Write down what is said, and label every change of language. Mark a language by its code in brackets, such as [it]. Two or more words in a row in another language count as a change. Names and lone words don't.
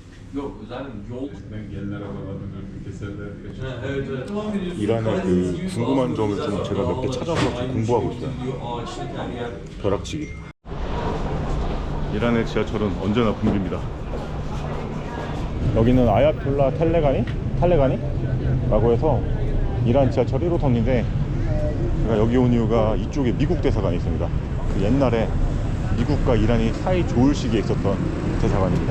[tr] Yok zaten yol. Engeller arabalarını keserler diye. Evet evet. [ko] 이란의 그 궁금한 점을 좀 제가 몇 개 찾아서 좀 공부하고 있어요. [tr] ağaçlık her yer. [ko] 벼락치기. 이란의 지하철은 언제나 붐빕니다. 여기는 아야톨라 탈레가니라고 해서 이란 지하철 1호선인데 제가 여기 온 이유가 이쪽에 미국 대사관이 있습니다. 그 옛날에 미국과 이란이 사이 좋을 시기에 있었던 대사관입니다.